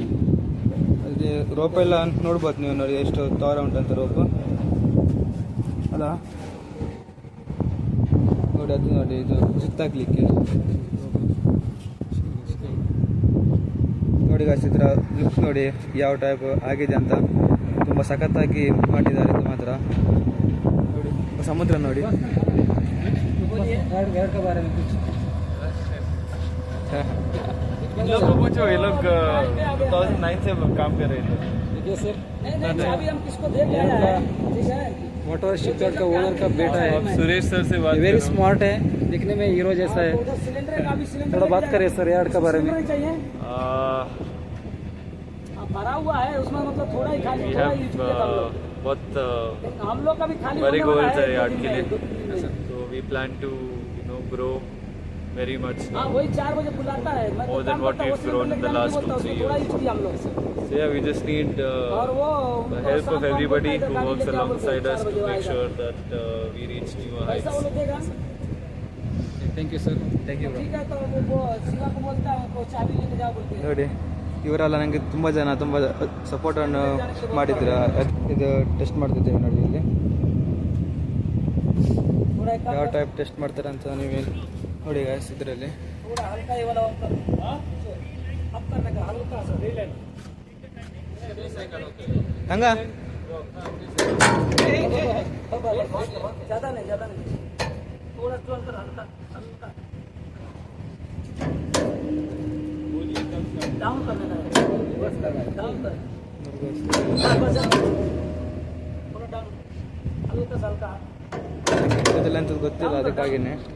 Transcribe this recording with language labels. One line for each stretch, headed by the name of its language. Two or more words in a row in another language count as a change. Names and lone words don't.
Kannada: ಅದೇ ರೋಪ್ ಎಲ್ಲ ನೋಡ್ಬೋದು ನೀವು ನೋಡಿ, ಎಷ್ಟು ತೋರ ಉಂಟಂತ ರೋಪು ಅಲ್ಲ ನೋಡಿ. ಅದು ನೋಡಿ, ಇದು ಸುತ್ತಾಕ್ಲಿಕ್ಕೆ ನೋಡಿ ಗಾಯ್ಸ್. ಇದರ ಲುಕ್ ನೋಡಿ ಯಾವ ಟೈಪ್ ಆಗಿದೆ ಅಂತ. ತುಂಬ ಸಖತ್ತಾಗಿ ಮಾಡಿದ್ದಾರೆ ಇದು ಮಾತ್ರ ನೋಡಿ. ಸಮುದ್ರ ನೋಡಿ.
Hindi: इन लोग को पूछो, ये लोग 2009 से काम कर रहे थे. देखिए सर, मोटर शिपयार्ड का ओनर का बेटा है. आप सुरेश सर से बात
English: वेरी
Hindi: करो. स्मार्ट है, दिखने में हीरो जैसा है. थोड़ा बात करिए सर यार्ड का बारे में. भरा हुआ है उसमें, मतलब थोड़ा ही खाली,
English: We
Hindi: थोड़ा
English: have
Hindi: ही यूज किया था हम लोग. बहुत हम लोग का भी खाली
English: very
Hindi: होने वाला
English: goals
Hindi: है है यार्ड के लिए. लेकिन-
English: So we plan to grow very much.
Hindi: हाँ, वही 4 बजे बुलाता है. मैं तो
English: More than
Hindi: काम
English: what
Hindi: करता हूँ,
English: we've
Hindi: वो
English: grown in the
Hindi: सिलेंडर
English: last
Hindi: लेके जाने
English: 2-3
Hindi: की बोलता हूँ,
English: years.
Hindi: उसको थोड़ा यूज किया हम लोग.
English: So yeah, we just need
Hindi: और वो
English: the help
Hindi: शाम
English: of
Hindi: को
English: everybody
Hindi: बोलता है,
English: who
Hindi: गाड़ी
English: works
Hindi: लेके आओ,
English: alongside
Hindi: बोलते हैं,
English: us
Hindi: 4
English: to
Hindi: बजे
English: make
Hindi: आएगा.
English: sure that we reach newer heights.
Hindi: पैसा वो लोग देगा.
English: thank you sir. thank you.
Hindi: ठीक है, तो वो शिवा को बोलता है, वो चाबी लेके जाओ बोलते हैं.
Kannada: ನೋಡಿ, ಇವರೆಲ್ಲ ನನಗೆ ತುಂಬ ಜನ ತುಂಬ ಸಪೋರ್ಟನ್ನು ಮಾಡಿದ್ರು. ಇದು ಟೆಸ್ಟ್ ಮಾಡ್ತಿದ್ದೇವೆ ನೋಡಿ. ಇಲ್ಲಿ
Hindi: थोड़ा एक
Kannada: ಯಾವ
Hindi: काम
Kannada: ಟೈಪ್ ಟೆಸ್ಟ್ ಮಾಡ್ತಾರೆ ಅಂತ ನೀವು ನೋಡಿ ಗಾಯ್ಸ್. ಇದರಲ್ಲಿ
Hindi: थोड़ा हल्का ये वाला अब करने का हल्का सा
Kannada: ಹಂಗ
Hindi: ज्यादा नहीं थोड़ा स्ट्रॉन्ग कर, हल्का हल्का डाउन करने का है. डाउन कर, थोड़ा डाउन, हल्का सा हल्का.
Kannada: ಇದೆಲ್ಲ ಅಂತ ಗೊತ್ತಿಲ್ಲ, ಅದಕ್ಕಾಗಿನೇ.